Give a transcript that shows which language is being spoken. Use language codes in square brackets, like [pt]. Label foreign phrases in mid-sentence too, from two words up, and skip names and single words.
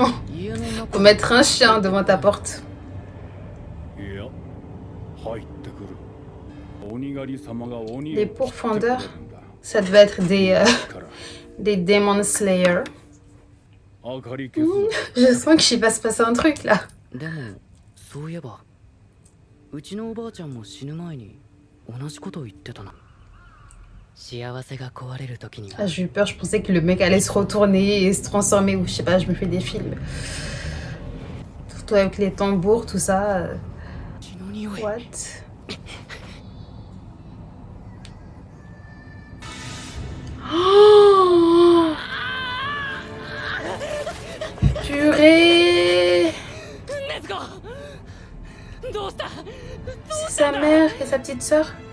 [fr] Faut mettre un chien devant ta porte. Les pourfendeurs, ça devait être des Demon Slayer. Je sens qu'il va se passer un truc là. [ja] そういえばうちのおばあちゃんも死ぬ前に同じことを言ってたな。幸せが壊れる時には [fr] Ah, j'ai eu peur, je pensais que le mec allait se retourner et se transformer, ou je sais pas, je me fais des films. Surtout avec les tambours, tout ça. [ja] 血の匂い。 [fr] What? Oh Purée! C'est sa mère et sa petite sœur?